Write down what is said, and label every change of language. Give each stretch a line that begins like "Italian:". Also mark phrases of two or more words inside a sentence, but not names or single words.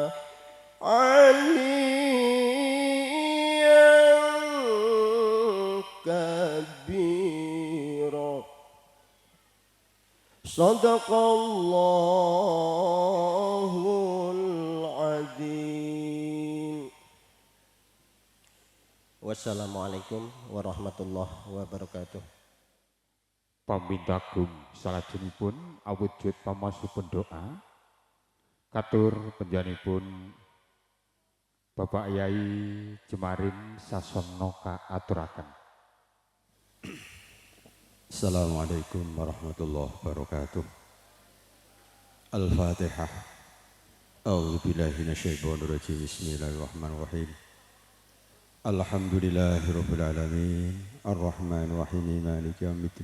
Arabic: عليا كبيرا صدق الله العظيم. والسلام عليكم ورحمة الله وبركاته.
Javanese: Pamintagung salajengipun awujud pamasupun doa katur panjenenganipun Bapak Yai Jemarin Sasonoka aturaken.
Arabic: السلام عليكم ورحمة الله وبركاته. Al-Fatihah. أعوذ بالله من الشيطان الرجيم. بسم الله الرحمن الرحيم الحمد لله رب العالمين. الرحمن الرحيم مالك يوم الدين.